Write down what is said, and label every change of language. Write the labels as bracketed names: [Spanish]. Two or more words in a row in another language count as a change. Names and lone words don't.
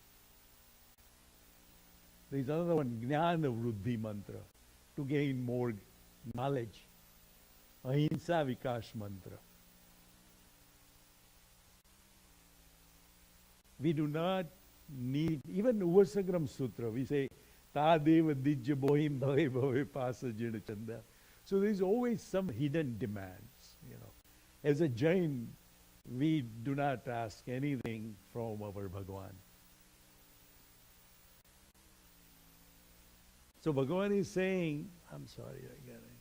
[English] There is another one, Jnana Vruddhi mantra, to gain more knowledge. Ahimsa Vikash mantra. We do not need, even Uvasagram Sutra, we say, [Prakrit languages] Ta deva dijya bohim bhave bhave pasa jina chanda. [English] So there is always some hidden demands, As a Jain, we do not ask anything from our Bhagavan. So Bhagavan is saying, I'm sorry, I got it.